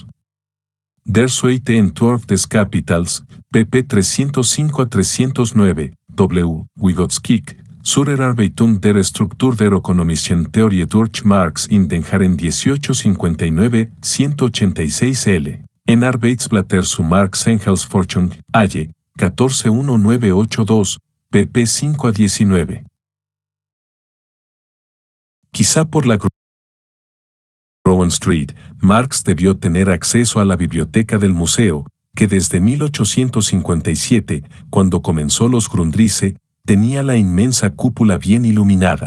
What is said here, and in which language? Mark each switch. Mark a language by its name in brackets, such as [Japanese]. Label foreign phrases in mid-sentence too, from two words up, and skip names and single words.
[German] Der zweite Entwurf des Kapitals, pp 305-309, W. Vygotsky, zur Erarbeitung der Struktur der ökonomischen Theorie durch Marx in den Jahren 1859-186 L. [Spanish] En Arbeitsblätter zu Marx Engels Forschung, Halle, 141982, pp 5-19. Quizá por la Rowan Street, Marx debió tener acceso a la biblioteca del museo, que desde 1857, cuando comenzó los Grundrisse, tenía la inmensa cúpula bien iluminada.